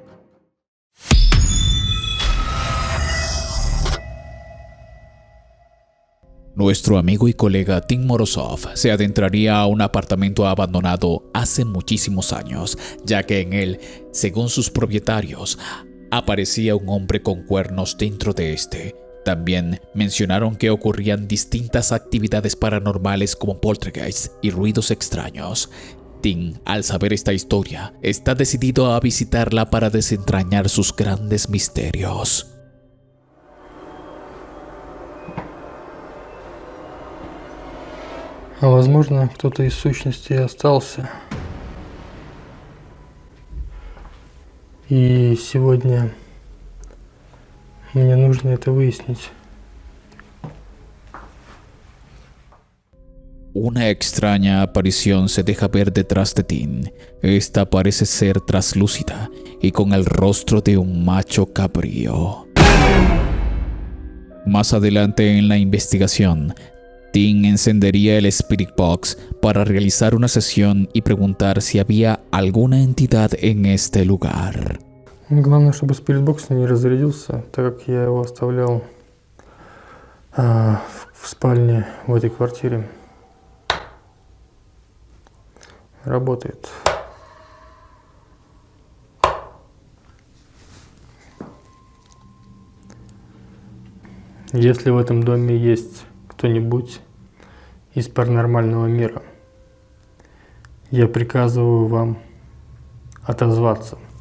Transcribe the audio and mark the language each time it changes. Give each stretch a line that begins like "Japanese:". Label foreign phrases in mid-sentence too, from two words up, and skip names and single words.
Spanish: Nuestro amigo y colega Tim Morozov se adentraría a un apartamento abandonado hace muchísimos años, ya que en él, según sus propietarios, aparecía un hombre con cuernos dentro de este. También mencionaron que ocurrían distintas actividades paranormales como poltergeist y ruidos extraños. Tim, al saber esta historia, está decidido a visitarla para desentrañar sus grandes misterios.
Russian: А возможно, кто-то из сущностей остался. И сегодня мне нужно это выяснить.
Spanish: Una extraña aparición se deja ver detrás de Tim. Esta parece ser traslúcida y con el rostro de un macho cabrío. Más adelante en la investigación, Tim encendería el Spirit Box para realizar una sesión y preguntar si había alguna entidad en este lugar.
Russian: Главное, чтобы спиритбокс не разрядился, так как я его оставлял в спальне в этой квартире. Работает. Если в этом доме есть кто-нибудь из паранормального мира, я приказываю вам отозваться.